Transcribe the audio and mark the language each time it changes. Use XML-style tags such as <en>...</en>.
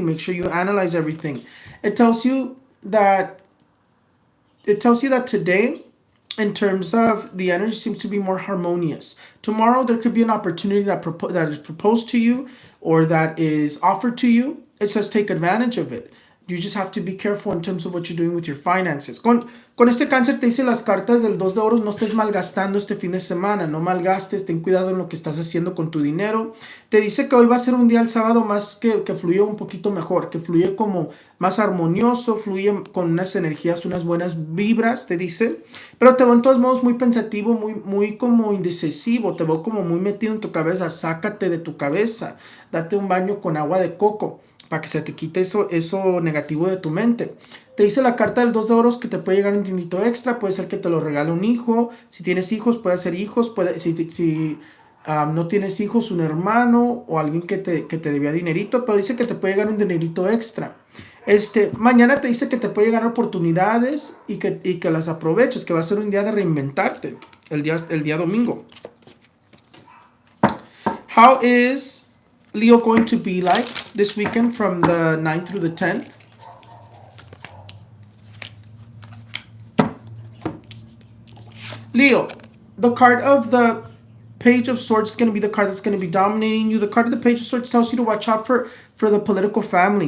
<en>Make sure you analyze everything. It tells you that today, in terms of the energy, seems to be more harmonious. Tomorrow there could be an opportunity that is proposed to you or that is offered to you. It says take advantage of it. You just have to be careful in terms of what you're doing with your finances.</en> <es>Con este cáncer te dice las cartas del 2 de oros, no estés malgastando este fin de semana, no malgastes, ten cuidado en lo que estás haciendo con tu dinero. Te dice que hoy va a ser un día el sábado más que fluye un poquito mejor, que fluye como más armonioso, fluye con unas energías, unas buenas vibras, te dice. Pero te veo en todos modos muy pensativo, muy como indecisivo, te veo como muy metido en tu cabeza. Sácate de tu cabeza, date un baño con agua de coco para que se te quite eso negativo de tu mente. Te dice la carta del 2 de oros que te puede llegar un dinerito extra, puede ser que te lo regale un hijo, si tienes hijos, puede ser hijos, si no tienes hijos, un hermano o alguien que te debía dinerito, pero dice que te puede llegar un dinerito extra. Mañana te dice que te puede llegar oportunidades y que las aproveches, que va a ser un día de reinventarte, el día domingo.</es> <en>How is Leo going to be like this weekend from the 9th through the 10th? Leo, the card of the Page of Swords is going to be the card that's going to be dominating you. The card of the Page of Swords tells you to watch out for the political family.</en>